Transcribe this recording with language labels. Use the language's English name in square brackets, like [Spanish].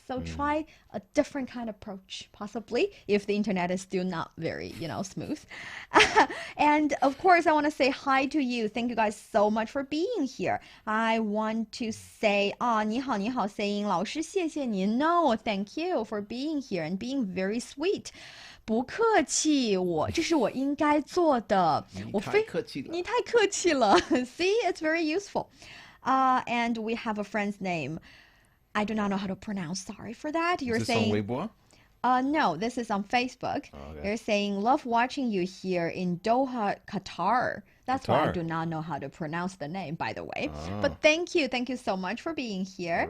[English] So try a different kind of approach, possibly, if the internet is still not very, smooth. And of course, I want to say hi to you. Thank you guys so much for being here. I want to say, 你好, saying [Chinese] 老师谢谢您. [English] No, thank you for being here and being very sweet. [Chinese] 不客气，这是我应该做的。你太客气了。你太客气了。 [English] See, it's very useful. And we have a friend's name. I do not know how to pronounce. Sorry for that. You're Is this saying on Weibo? No, this is on Facebook. Okay. You're saying love watching you here in Doha, Qatar. That's why I Qatar. do not know how to pronounce the name, by the way. But thank you so much for being here.